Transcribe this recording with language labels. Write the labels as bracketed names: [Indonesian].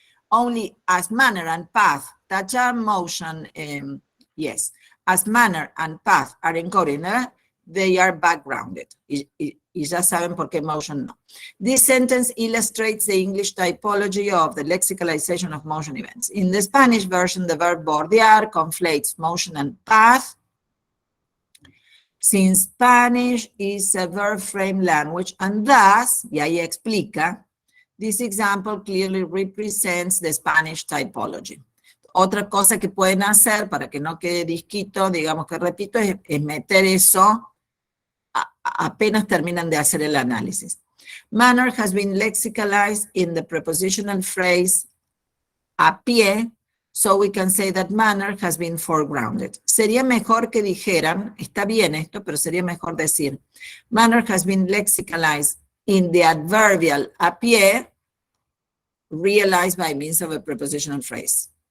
[English] Only as manner and path, that are motion, yes. As manner and path are encoded, they are backgrounded. [Spanish] Y ya saben por qué motion no. [English] This sentence illustrates the English typology of the lexicalization of motion events. In the Spanish version, the verb bordear conflates motion and path. Since Spanish is a verb frame language, and thus, [Spanish] y ahí explica, [English] this example clearly represents the Spanish typology. [Spanish] Otra cosa que pueden hacer para que no quede disquito, digamos que repito, es meter eso apenas terminan de hacer el análisis. [English] Manner has been lexicalized in the prepositional phrase a pie, so we can say that manner has been foregrounded. [Spanish] Sería mejor que dijeran, está bien esto, pero sería mejor decir, [English] manner has been lexicalized in the adverbial a pie, realized by means of a prepositional phrase.